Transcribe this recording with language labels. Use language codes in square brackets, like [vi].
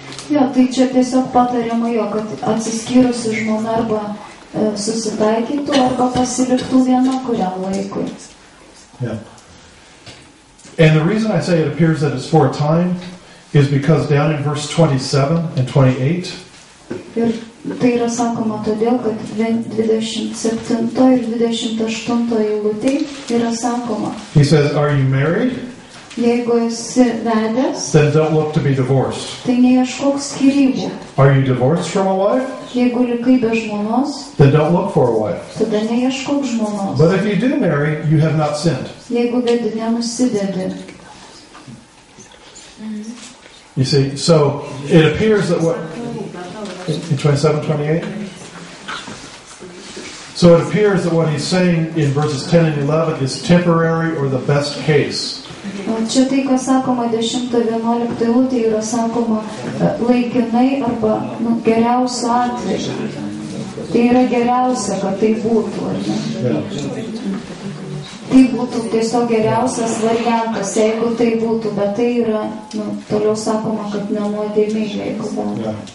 [lt] Jo, tai čia tiesiog patariama jo, kad atsiskyrusi žmona arba susitaikytų arba pasiliktų viena kuriam laikui. [en] Yeah. And the reason I say it appears that it's for a time is because down in verse 27 and 28, [lt] ir tai yra sakoma todėl, kad 27 ir 28 eilutėj yra sakoma. [en] He says, are you married? [lt] Jeigu esi vedęs, [en] then don't look to be divorced. [lt] Tai neieškok skyrybų. [en] Are you divorced from a wife? [lt] Jeigu likai be žmonos, [en] then don't look for a wife. [lt] Tada neieškok žmonos. [en] But if you do marry, you have not sinned. [lt] Jeigu vedi, nenusidedi. [en] You see, so it appears that what in 27, 28? So it appears that what he's saying in verses 10 and 11 is temporary or the best case. [lt] Čia tai, kas sakoma 10-11 eilutė, yra sakoma laikinai arba geriausio atveju. Tai yra geriausia, kad tai būtų, ar ne? Tai būtų tiesiog geriausias variantas, jeigu tai būtų, bet tai yra, toliau sakoma, kad nenuodėmė, jeigu būtų.